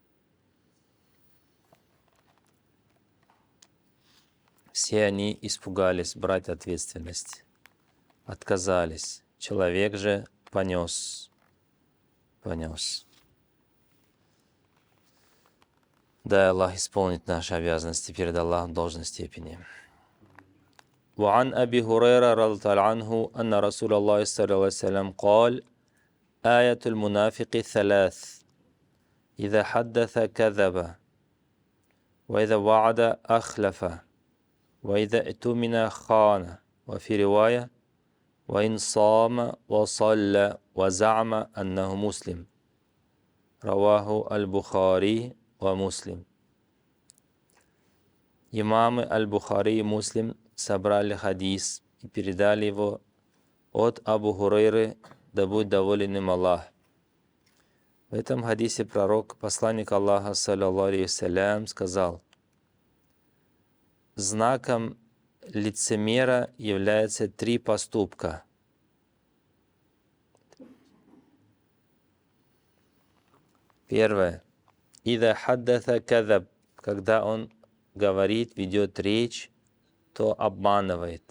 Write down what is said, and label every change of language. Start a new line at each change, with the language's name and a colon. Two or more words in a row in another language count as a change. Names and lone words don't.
Russian: Все они испугались брать ответственность, отказались. Человек же понес. Дай Аллах исполнить наши обязанности перед Аллахом в должной степени.
Arabic: وعن أبي هريرة رضي الله عنه أن رسول الله صلى الله عليه وسلم قال: آية المنافق ثلاث إذا حدث كذب وإذا وعد أخلف وإذا اؤتمن خان وفي رواية وإن صام وصلى وزعم أنه مسلم. رواه البخاري ومسلم.
Russian: Имамы Аль-Бухари и Муслим собрали хадис и передали его от Абу Хурайры, да будет доволен им Аллах. В этом хадисе пророк, посланник Аллаха,
Arabic: صلى الله عليه وسلم,
Russian: сказал: знаком лицемера являются три поступка. Первое.
Arabic: إذا حدث كذب.
Russian: Когда он говорит, ведет речь, то обманывает.